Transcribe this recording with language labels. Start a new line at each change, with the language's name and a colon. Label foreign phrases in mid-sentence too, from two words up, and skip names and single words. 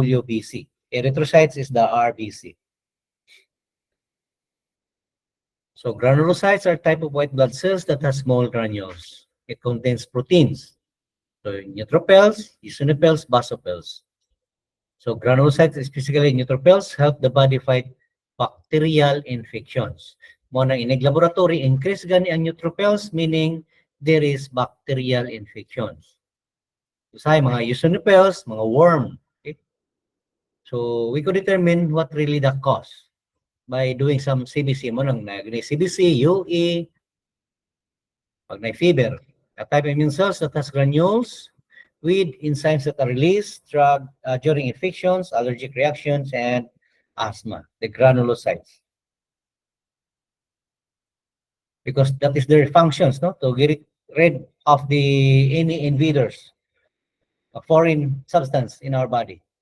English: Erythrocytes is the RBC. So granulocytes are a type of white blood cells that has small granules. It contains proteins. So neutrophils, eosinophils, basophils. So granulocytes, specifically neutrophils, help the body fight bacterial infections.
Hiligaynon: Muna
English: in laboratory,
Hiligaynon: increase gani ang neutrophils,
English: meaning there is bacterial infections.
Hiligaynon: So mga eosinophils, mga worm. Okay?
English: So we could determine what really the cause by doing some CBC mo nang CBC, UE, pag may fever. A type of immune cells that has granules with enzymes that are released during infections, allergic reactions, and asthma, the granulocytes. Because that is their functions, no? To get rid of any invaders, a foreign substance in our body.